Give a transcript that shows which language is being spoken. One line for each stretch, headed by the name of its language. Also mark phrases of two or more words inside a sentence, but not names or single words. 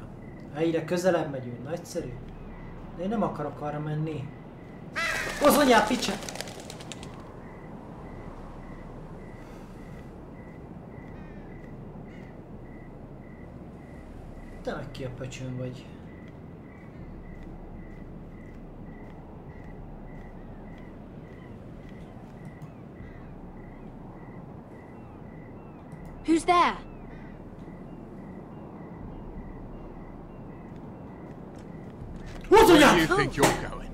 Hungarian: Egyre közelebb megyünk, nagyszerű. De én nem akarok arra menni. Az anyád, picsa! Te meg ki a pöcsön vagy.
English: Who's there? Where do you think you're going?